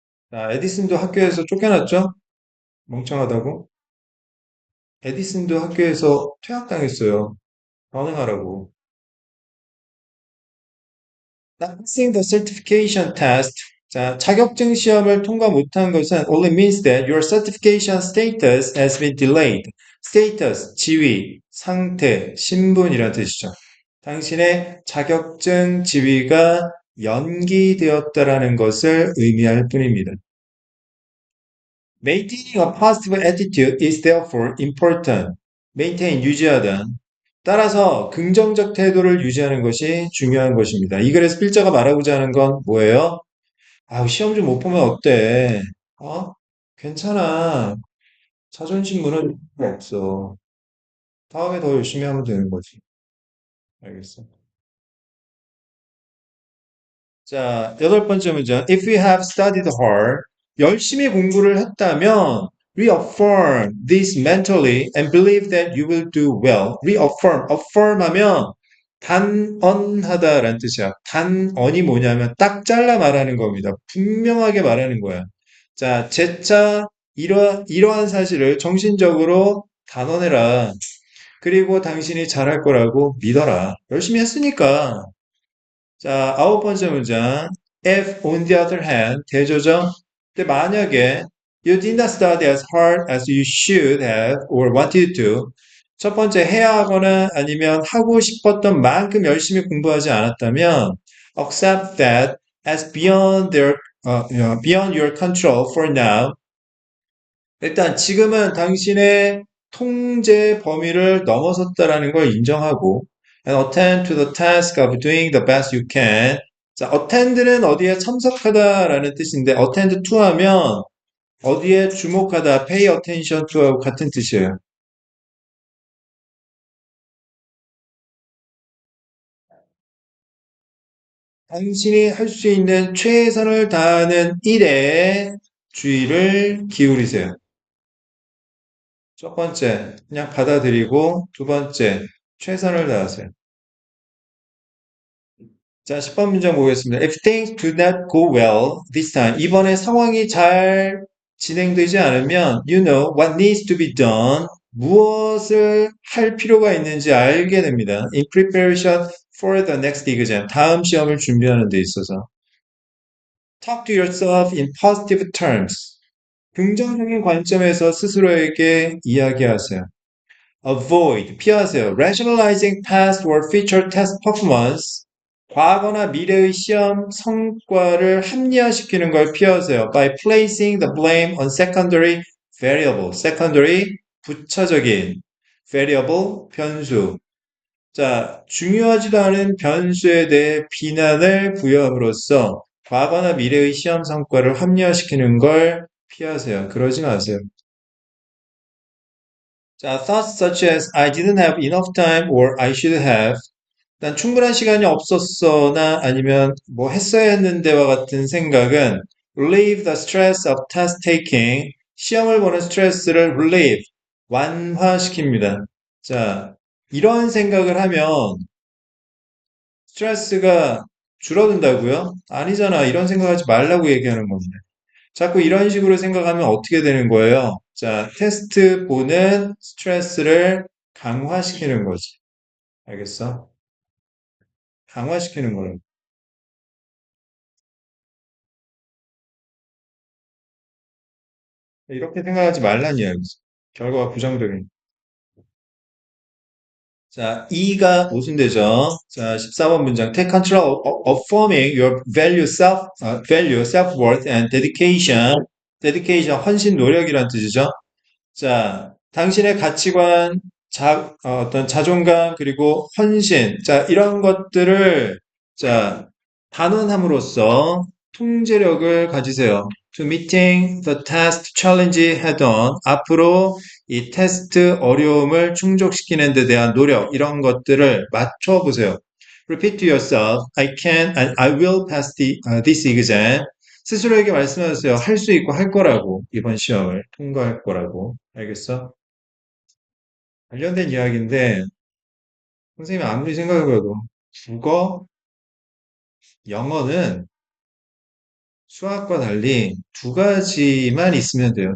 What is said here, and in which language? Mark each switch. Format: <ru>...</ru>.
<ko>자, 에디슨도 학교에서 쫓겨났죠? 멍청하다고. 에디슨도 학교에서 퇴학당했어요. 반응하라고.</ko> <en>Not passing the certification test.</en> <ko>자, 자격증 시험을 통과 못한 것은</ko> <en>only means that your certification status has been delayed.</en> <ko>status, 지위, 상태, 신분이란 뜻이죠. 당신의 자격증 지위가 연기되었다라는 것을 의미할 뿐입니다.</ko> <en>Maintaining a positive attitude is therefore important.</en> <ko>Maintain, 유지하다. 따라서 긍정적 태도를 유지하는 것이 중요한 것입니다. 이 글에서 필자가 말하고자 하는 건 뭐예요? 아, 시험 좀 못 보면 어때? 어? 괜찮아. 자존심 무너질 필요 없어. 다음에 더 열심히 하면 되는 거지. 알겠어. 자, 여덟 번째 문제.</ko> <en>If you have studied hard,</en> <ko>열심히 공부를 했다면</ko> <en>reaffirm this mentally and believe that you will do well.</en> <ko>reaffirm, affirm 하면 단언하다라는 뜻이야. 단언이 뭐냐면 딱 잘라 말하는 겁니다. 분명하게 말하는 거야. 자, 재차 이러한 사실을 정신적으로 단언해라. 그리고 당신이 잘할 거라고 믿어라. 열심히 했으니까. 자, 아홉 번째 문장.</ko> <en>If on the other hand,</en> <ko>대조죠. 근데 만약에</ko> <en>you did not study as hard as you should have or wanted to.</en> <ko>첫 번째 해야 하거나 아니면 하고 싶었던 만큼 열심히 공부하지 않았다면</ko> <en>accept that as beyond your control for now.</en> <ko>일단 지금은 당신의 통제 범위를 넘어섰다라는 걸 인정하고</ko> <en>and attend to the task of doing the best you can.</en> <ko>자, attend는 어디에 참석하다라는 뜻인데 attend to 하면 어디에 주목하다, pay attention to하고 같은 뜻이에요. 당신이 할 수 있는 최선을 다하는 일에 주의를 기울이세요. 첫 번째, 그냥 받아들이고, 두 번째, 최선을 다하세요. 자, 10번 문장 보겠습니다.</ko> <en>If things do not go well this time,</en> <ko>이번에 상황이 잘 진행되지 않으면,</ko> <en>you know what needs to be done.</en> <ko>무엇을 할 필요가 있는지 알게 됩니다.</ko> <en>In preparation for the next exam.</en> <ko>다음 시험을 준비하는 데 있어서.</ko> <en>Talk to yourself in positive terms.</en> <ko>긍정적인 관점에서 스스로에게 이야기하세요.</ko> <en>Avoid,</en> <ko>피하세요.</ko> <en>Rationalizing past or future test performance.</en> <ko>과거나 미래의 시험 성과를 합리화시키는 걸 피하세요.</ko> <en>By placing the blame on secondary variable.</en> <ko>secondary, 부차적인. variable, 변수. 자, 중요하지도 않은 변수에 대해 비난을 부여함으로써 과거나 미래의 시험 성과를 합리화시키는 걸 피하세요. 그러지 마세요. 자,</ko> <en>thoughts such as I didn't have enough time or I should have.</en> <ko>난 충분한 시간이 없었어나 아니면 뭐 했어야 했는데와 같은 생각은</ko> <en>relieve the stress of test taking.</en> <ko>시험을 보는 스트레스를 relieve, 완화시킵니다. 자, 이런 생각을 하면 스트레스가 줄어든다고요? 아니잖아. 이런 생각하지 말라고 얘기하는 겁니다. 자꾸 이런 식으로 생각하면 어떻게 되는 거예요? 자, 테스트 보는 스트레스를 강화시키는 거지. 알겠어? 강화시키는 거예요. 이렇게 생각하지 말란 이야기지. 결과가 부정적인. 자, E가 모순되죠. 자, 14번 문장.</ko> <en>Take control of forming your value, self-worth and dedication.</en> <ko>dedication, 헌신, 노력이란 뜻이죠. 자, 당신의 가치관, 어떤 자존감, 그리고 헌신, 자, 이런 것들을, 자, 단언함으로써 통제력을 가지세요.</ko> <en>To meeting the test challenge head on.</en> <ko>앞으로 이 테스트 어려움을 충족시키는 데 대한 노력, 이런 것들을 맞춰보세요.</ko> <en>Repeat to yourself, I can and I will pass this exam.</en> <ko>스스로에게 말씀하세요. 할 수 있고 할 거라고. 이번 시험을 통과할 거라고. 알겠어? 관련된 이야기인데, 선생님이 아무리 생각해봐도 국어, 영어는 수학과 달리 두 가지만 있으면 돼요.</ko>